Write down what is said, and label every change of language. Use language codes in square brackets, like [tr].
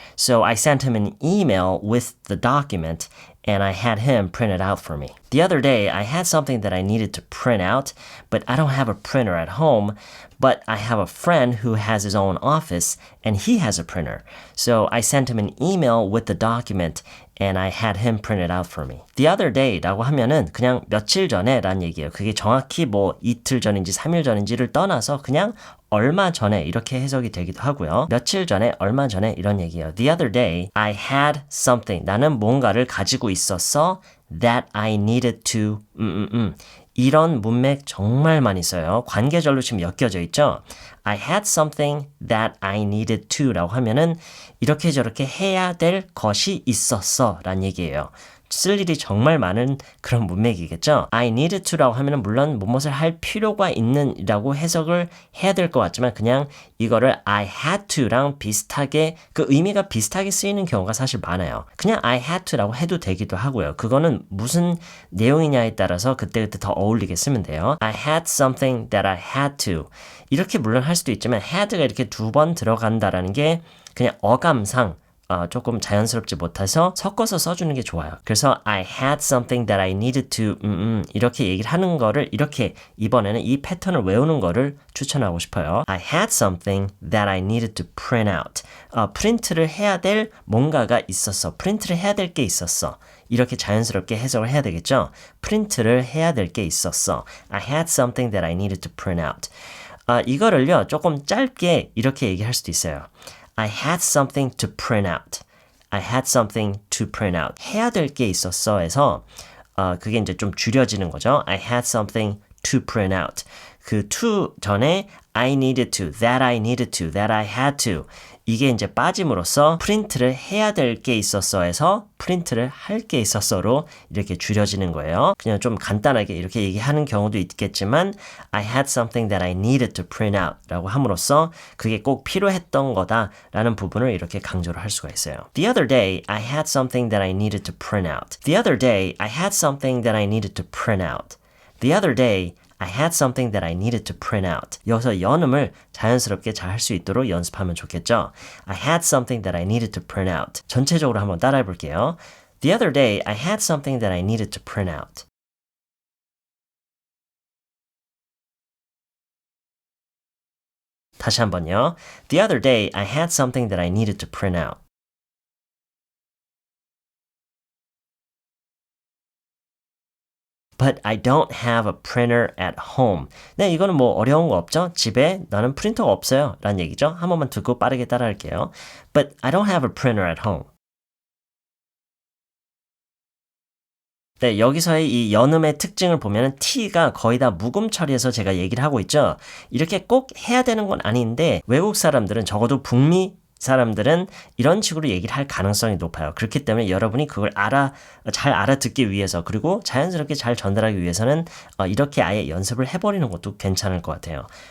[en] So I sent him an email with the document and I had him print it out for me. The other day, I had something that I needed to print out, but I don't have a printer at home. But I have a friend who has his own office and he has a printer. So I sent him an email with the document and I had him print it out for me. The other day [ko] 라고 하면은 그냥 며칠 전에라는 얘기예요. 그게 정확히 뭐 이틀 전인지 3일 전인지를 떠나서 그냥 얼마 전에 이렇게 해석이 되기도 하고요. 며칠 전에, 얼마 전에 이런 얘기예요. [en] The other day, I had something. [ko] 나는 뭔가를 가지고 있었어. [en] That I needed to. [ko] 이런 문맥 정말 많이 써요. 관계절로 지금 엮여져 있죠. [en] I had something that I needed to [ko] 라고 하면은 이렇게 저렇게 해야 될 것이 있었어 라는 얘기예요. 쓸 일이 정말 많은 그런 문맥이겠죠. [en] I needed to [ko] 라고 하면은 물론 무엇을 할 필요가 있는이라고 해석을 해야 될 것 같지만 그냥 이거를 [en] I had to [ko] 랑 비슷하게 그 의미가 비슷하게 쓰이는 경우가 사실 많아요. 그냥 [en] I had to [ko] 라고 해도 되기도 하고요. 그거는 무슨 내용이냐에 따라서 그때그때 더 어울리게 쓰면 돼요. [en] I had something that I had to. [ko] 이렇게 물론 할 수도 있지만 had가 이렇게 두 번 들어간다라는 게 그냥 어감상 조금 자연스럽지 못해서 섞어서 써주는 게 좋아요. 그래서 [en] I had something that I needed to [ko] 이렇게 얘기를 하는 거를 이렇게 이번에는 이 패턴을 외우는 거를 추천하고 싶어요. [en] I had something that I needed to print out. [ko] 프린트를 해야 될 뭔가가 있었어. 프린트를 해야 될 게 있었어. 이렇게 자연스럽게 해석을 해야 되겠죠. 프린트를 해야 될 게 있었어. [en] I had something that I needed to print out. [ko] 이거를요 조금 짧게 이렇게 얘기할 수도 있어요. [en] I had something to print out. I had something to print out. [ko] 해야 될 게 있었어 해서 그게 이제 좀 줄여지는 거죠. [en] I had something to print out. [ko] 그 [en] to [ko] 전에 [en] I needed to, that I needed to, that I had to. [ko] 이게 이제 빠짐으로써 프린트를 해야 될 게 있었어 해서 프린트를 할 게 있었어로 이렇게 줄여지는 거예요. 그냥 좀 간단하게 이렇게 얘기하는 경우도 있겠지만 [en] I had something that I needed to print out [ko] 라고 함으로써 그게 꼭 필요했던 거다라는 부분을 이렇게 강조를 할 수가 있어요. [en] The other day, I had something that I needed to print out. The other day, I had something that I needed to print out. The other day, I had something that I needed to print out. [ko] 여기서 연음을 자연스럽게 잘 할 수 있도록 연습하면 좋겠죠. [en] I had something that I needed to print out. [ko] 전체적으로 한번 따라해 볼게요. [en] The other day, I had something that I needed to print out. [ko] 다시 한번요. [en] The other day, I had something that I needed to print out. But I don't have a printer at home. [ko] 네, 이거는 뭐 어려운 거 없죠? 집에 나는 프린터가 없어요. 라는 얘기죠. 한 번만 듣고 빠르게 따라할게요. [en] But I don't have a printer at home. [ko] 네, 여기서의 이 연음의 특징을 보면 T가 거의 다 묵음 처리해서 제가 얘기를 하고 있죠. 이렇게 꼭 해야 되는 건 아닌데 외국 사람들은 적어도 북미 사람들은 이런 식으로 얘기를 할 가능성이 높아요. 그렇기 때문에 여러분이 그걸 잘 알아듣기 위해서 그리고 자연스럽게 잘 전달하기 위해서는 이렇게 아예 연습을 해버리는 것도 괜찮을 것 같아요.